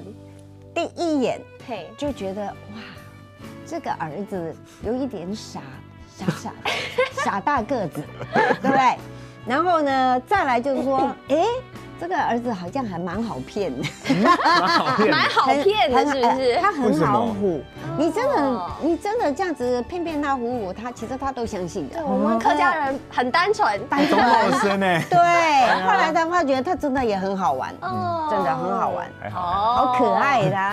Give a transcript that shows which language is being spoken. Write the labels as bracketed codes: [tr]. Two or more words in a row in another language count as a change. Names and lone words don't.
[zh] 第一眼就覺得哇，這個兒子有一點傻大個子，對不對？然後呢，再來就是說，這個兒子好像還蠻好騙的，蠻好騙的，是不是？他很好唬， 你真的这样子骗他唬唬他，其实他都相信的。对，我们客家人很单纯，懂老生呢。对，后来他发觉他真的也很好玩，真的很好玩，好可爱的。